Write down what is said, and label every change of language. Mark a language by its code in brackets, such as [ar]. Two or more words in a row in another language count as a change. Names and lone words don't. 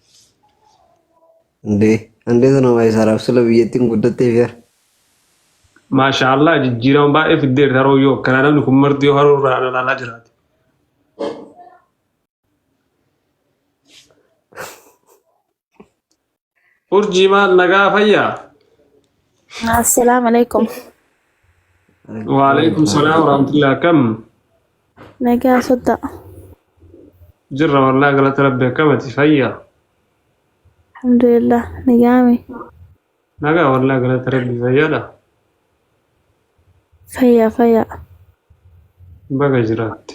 [om] ande sana mai saraf sula biyetin guddatte fiar maashaallah jijjiiraman baay'ee fiddee taroo yoo kana namni kun marti yoo haroo irraa ilaalaa jiraate. Urjii maal nagaa fayyaa? [ar] السلام عليكم. وعليكم السلام ورحمة الله kam? [om] Nagaa sodda. Jirra wallahi galata rabbi kamati fayyaa? Alhamdulillah nagaami. Nagaa wallahi galata rabbi fayyaadha. Fayya. Baga jiraatti.